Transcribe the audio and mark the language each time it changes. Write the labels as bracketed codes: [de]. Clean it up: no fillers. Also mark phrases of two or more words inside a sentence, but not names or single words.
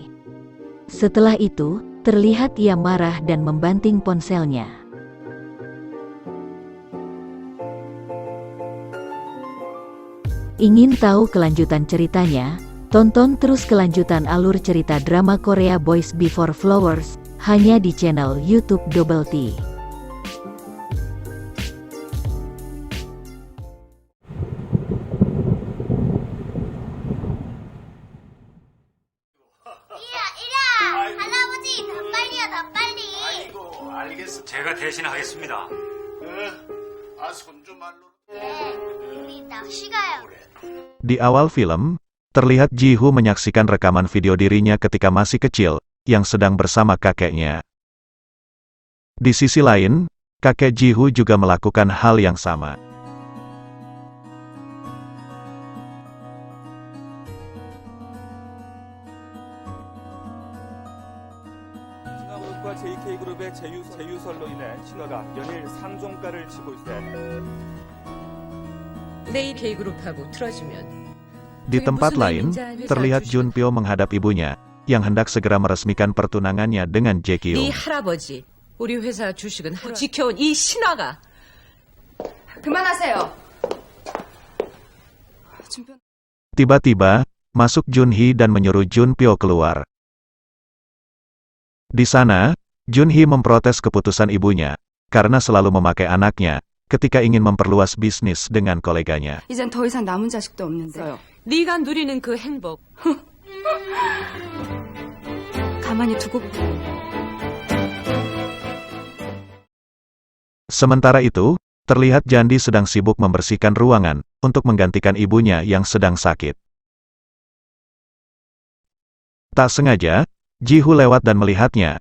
[id] Setelah itu, terlihat ia marah dan membanting ponselnya. Ingin tahu kelanjutan ceritanya? Tonton terus kelanjutan alur cerita drama Korea Boys Before Flowers, hanya di channel YouTube Double T. [ko] 제가 대신하겠습니다. 우리 낚시 가요. [id] Di awal film, terlihat Ji-Hoo menyaksikan rekaman video dirinya ketika masih kecil, yang sedang bersama kakeknya. Di sisi lain, kakek Ji-Hoo juga melakukan hal yang sama. [ko] 신화그룹과 JK그룹의 제휴설로 인해 신화가 연일 상종가를 치고 있어. 내일 K그룹하고 틀어지면 [id] Di tempat lain, terlihat Junpyo menghadap ibunya, yang hendak segera meresmikan pertunangannya dengan Jae [ko] 네 [id] Kyung. [ko] 할아버지, 우리 회사 주식은 지켜온 이 신화가. 그만하세요. [id] Tiba-tiba, masuk Junhee dan menyuruh Junpyo keluar. Di sana, Junhee memprotes keputusan ibunya, karena selalu memakai anaknya, ketika ingin memperluas bisnis dengan koleganya. [ko] 이젠 더 이상 남은 자식도 없는데 네가 누리는 그 행복 가만히 두고 [id] Sementara itu, terlihat Jandi sedang sibuk membersihkan ruangan untuk menggantikan ibunya yang sedang sakit. Tak sengaja, Jihu lewat dan melihatnya.